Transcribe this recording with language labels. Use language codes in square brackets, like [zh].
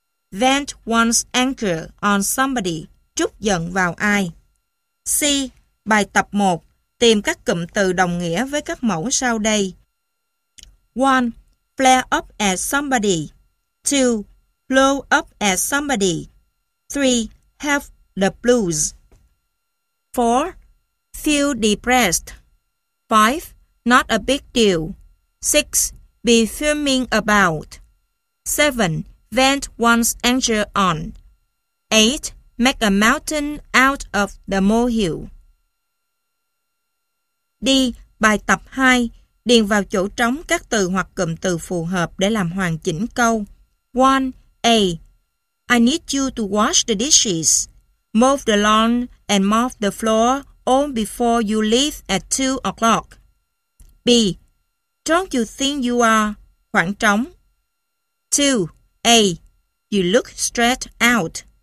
[en] Vent one's anger on somebody, [vi] trút giận vào ai. C. Bài tập 1. Tìm các cụm từ đồng nghĩa với các mẫu sau đây. [en] 1. Flare up at somebody. 2. Blow up at somebody. 3. Have the blues. 4. Feel depressed. 5. Not a big deal. 6. Be fuming about. 7. Vent one's anger on. 8. Make a mountain out of the molehill. [vi] D. Bài tập 2. Điền vào chỗ trống các từ hoặc cụm từ phù hợp để làm hoàn chỉnh câu. [en] 1. A. I need you to wash the dishes. Mow the lawn and mop the floor all before you leave at 2 o'clock. B. Don't you think you are [vi] khoảng trống? [en] 2. A. You look stressed out.